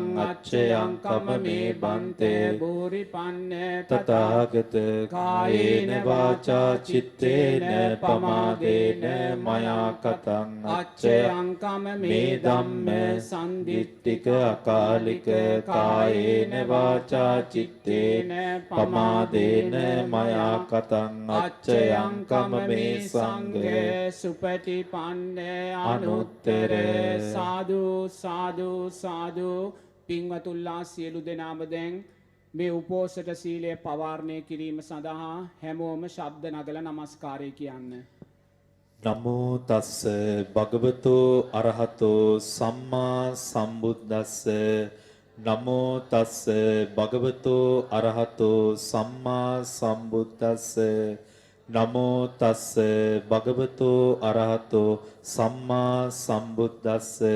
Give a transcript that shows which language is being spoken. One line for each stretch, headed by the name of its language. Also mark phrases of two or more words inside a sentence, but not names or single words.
Pali: අච්චයං කමමේ බන්තේ බෝරිපන්න තථාගත කායේන වාචා චිත්තේන පමාදේන මයා කතං අච්චයං කමමේ ධම්ම සම්දිට්ඨික අකාලික කායේන වාචා චිත්තේන පමාදේන මයා කතං අච්චයං කමමේ සංඝ සුපටිපන්න අනුත්තර
Sinhala: සාදු පින්වතුල්ලා සියලු දෙනාම දැන් මේ උපෝසථ සීලය පවාරණය කිරීම සඳහා හැමෝම ශබ්ද නගලා නමස්කාරය කියන්න.
Pali: නමෝ තස්ස භගවතෝ අරහතෝ සම්මා සම්බුද්දස්ස නමෝ තස්ස භගවතෝ අරහතෝ සම්මා සම්බුද්දස්ස නමෝ තස්ස භගවතෝ අරහතෝ සම්මා සම්බුද්දස්ස